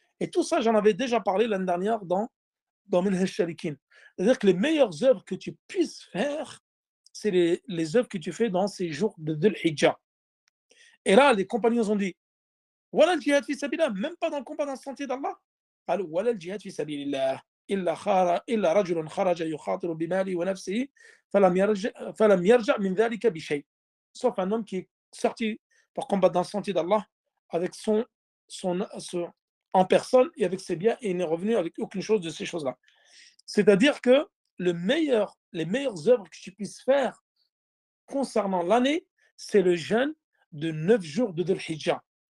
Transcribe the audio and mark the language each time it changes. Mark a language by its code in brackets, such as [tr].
[fr] Et tout ça, j'en avais déjà parlé l'année dernière dans Minhaj Shalikin. C'est-à-dire que les meilleures œuvres que tu puisses faire, c'est les œuvres que tu fais dans ces jours de Dhul-Hijjah. Et là, les compagnons ont dit, [ar] Wala al-jihad fi sabilillah, [fr] même pas dans le combat dans le sentier d'Allah. [ar] Alors, Wala al-jihad fi sabilillah. إلا رجل خرج يخاطر بماله ونفسه فلم يرجع من ذلك بشيء. [fr] Sauf un homme qui est sorti pour combattre dans le sentier d'Allah avec son en personne et avec ses biens et il n'est revenu avec aucune chose de ces choses-là. C'est-à-dire que les meilleures œuvres que tu puisses faire concernant l'année, c'est le jeûne de 9 jours de Dhul-Hijjah.